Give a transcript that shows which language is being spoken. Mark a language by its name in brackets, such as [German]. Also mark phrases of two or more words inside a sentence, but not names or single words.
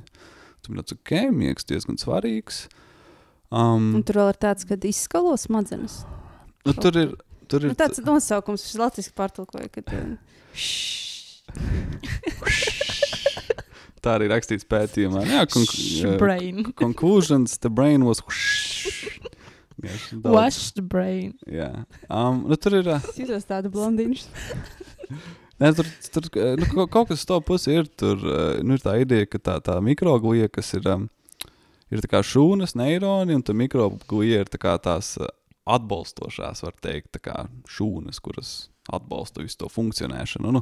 [Latvian] Tur bija tāds, miegs diezgan svarīgs. Un tur vēl ir tāds, kad izskalo smadzenes. Tur ir tāds nosaukums, šis latviski pārtulkoja, kad tā arī rakstīts pētījumā. Brain. [English] Conclusions, the brain was wash the brain. [Latvian] Jā. Tur ir... Jūtos tādu blondīņš. Tur kaut kas to pusi ir. Tur ir tā ideja, ka tā mikroglija, kas ir tā kā šūnas, neironi, un tā mikroglija ir tā kā tās atbalstošās, var teikt, tā kā šūnas, kuras atbalsta visu to funkcionēšanu.